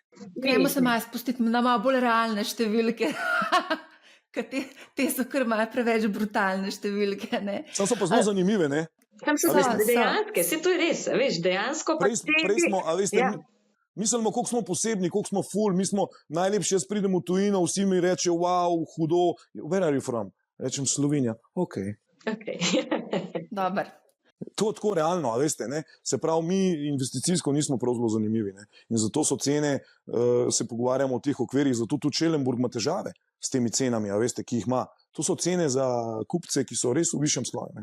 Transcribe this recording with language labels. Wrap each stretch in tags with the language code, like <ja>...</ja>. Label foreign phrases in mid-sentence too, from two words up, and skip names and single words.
<sl>Gremo se malo spustiti na malo bolj realne številke, ker te so kar malo preveč brutalne številke. Sam so pa zelo zanimive, ne? Tam so dejanske, vse to je res, veš, dejansko pa prej smo, a veste, mislimo, koliko smo posebni, koliko smo ful, mi smo najlepši, jaz pridem v tujino, vsi mi reče, wow, hudo,</sl> <en>where are you from?</en> <sl>Rečem Slovenija, ok. Dobar. To je tako realno, a veste, se pravi, mi investicijsko nismo prav zelo zanimivi, in zato so cene, se pogovarjamo o teh okvirih, zato tudi Schellenburg ima težave s temi cenami, a veste, ki jih ima. To so cene za kupce, ki so res v višjem sloju.</sl>